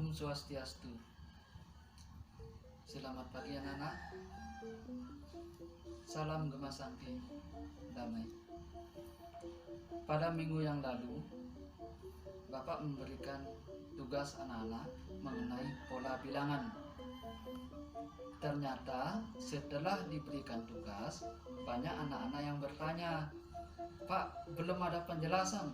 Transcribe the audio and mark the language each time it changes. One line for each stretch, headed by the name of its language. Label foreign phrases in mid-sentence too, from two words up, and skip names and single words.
Indonesian: Swastiastu. Selamat pagi anak-anak. Salam Gema Sakti damai. Pada minggu yang lalu, Bapak memberikan tugas anak-anak mengenai pola bilangan. Ternyata setelah diberikan tugas, banyak anak-anak yang bertanya, "Pak, belum ada penjelasan.